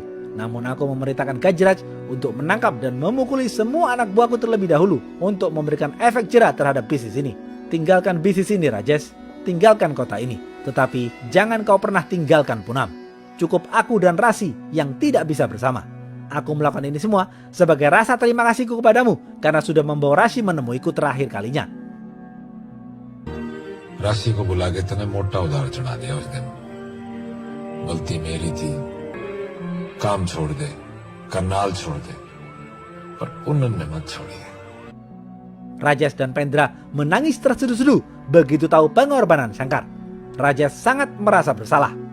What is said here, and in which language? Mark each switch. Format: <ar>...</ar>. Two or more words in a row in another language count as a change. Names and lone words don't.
<id>Namun aku memerintahkan Gajraj untuk menangkap dan memukuli semua anak buahku terlebih dahulu untuk memberikan efek jera terhadap bisnis ini. Tinggalkan bisnis ini, Rajesh. Tinggalkan kota ini. Tetapi jangan kau pernah tinggalkan Poonam. Cukup aku dan Rashi yang tidak bisa bersama. Aku melakukan ini semua sebagai rasa terima kasihku kepadamu karena sudah membawa Rashi menemuiku terakhir kalinya.</id> <bgc>राशि को बुला के तने मोटा उधार चढ़ा दिया उस दिन। गलती मेरी थी। काम छोड़ दे, करनाल छोड़ दे, पर पुनन ने मत छोड़ी।</bgc> <id>Rajesh dan Pendra menangis terseduh-seduh begitu tahu pengorbanan Shankar. Rajesh sangat merasa bersalah.</id>